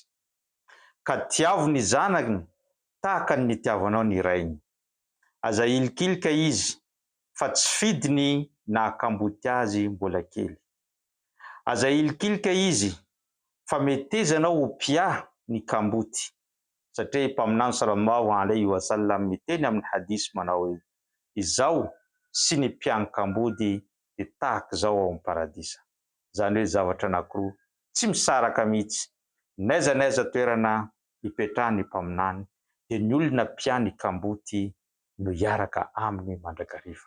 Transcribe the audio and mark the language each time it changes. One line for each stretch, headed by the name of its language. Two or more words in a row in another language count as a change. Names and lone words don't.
Malagasy: Ka tiavo ny zanany tahaka ny nitiavanao ny rainy. Aza ilikilika izy fa tsy fidiny na hakamboty azy mbola kely. Aza ilikilika izy fa metezanao ho pià ny kamboty. Satria mpaminany
Arabic: صلى الله عليه وسلم
Malagasy: miteny amin'ny hadisy manao hoe izaho sy ny mpianakambody dia tahaka izao ao amin'ny paradisa. Zany hoe zavatra anankiroa tsy misaraka mihitsy. N'aiza n'aiza toerana ipetrahany mpaminany dia ny olona pià ny kamboty no hiaraka aminy mandrakariva.